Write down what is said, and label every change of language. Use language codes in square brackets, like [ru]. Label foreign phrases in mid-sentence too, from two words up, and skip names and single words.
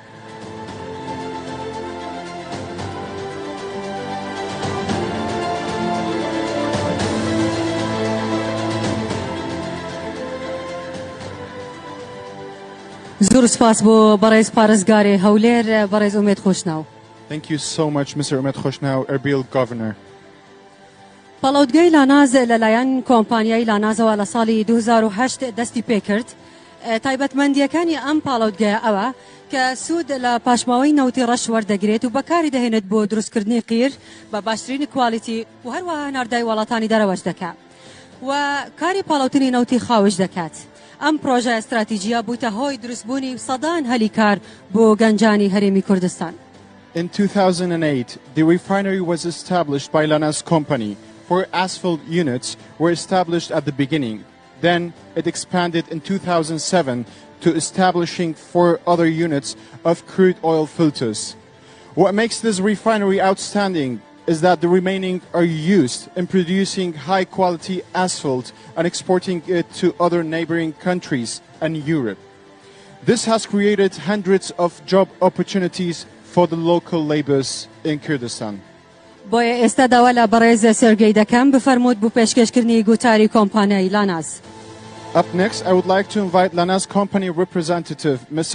[ckb] زۆر سپاس بۆ بەڕێز پارێزگارێ هەولێر بەڕێز ئومێد خۆشناو. [en] Thank you so much, Mr. Umed Khoshnau, Erbil Governor. [ckb] پاڵاوگەی لاناز لەلایەن کۆمپانیای لانازەوە لە ساڵی 2008 دەستی پێکرد. تایبەتمەندیەکانی ئەم پاڵاوگەیە ئەوە کە سوود لە پاشماوەی نەوتی ڕەش وەردەگرێت و بەکاری دەهێنێت بۆ دروستکردنی قیر بە باشترین کوالیتی و هەروەها هەناردای وڵاتانی دەرەوەش دەکات و کاری پاڵاوتنی نەوتی خاوش دەکات. ئەم پرۆژە استراتیجیە بووتە هۆی دروستبوونی سەدان هەلی کار بۆ گەنجانی هەرێمی کوردستان. [en] In 2008, the refinery was established by Lanaz Company. 4 asphalt units were established at the beginning. Then it expanded in 2007 to establishing 4 other units of crude oil filters. What makes this refinery outstanding is that the remaining are used in producing high-quality asphalt and exporting it to other neighboring countries and Europe. This has created hundreds of job opportunities for the local labourers in Kurdistan. [ckb] بۆیە ئێستا داوا لە بەڕێز سێرگەی دەکەم بفەرمووت بۆ پێشکەشکردنی گوتاری کۆمپانیای لاناز. Up next, I would like to invite Lanaz Company representative, Mr.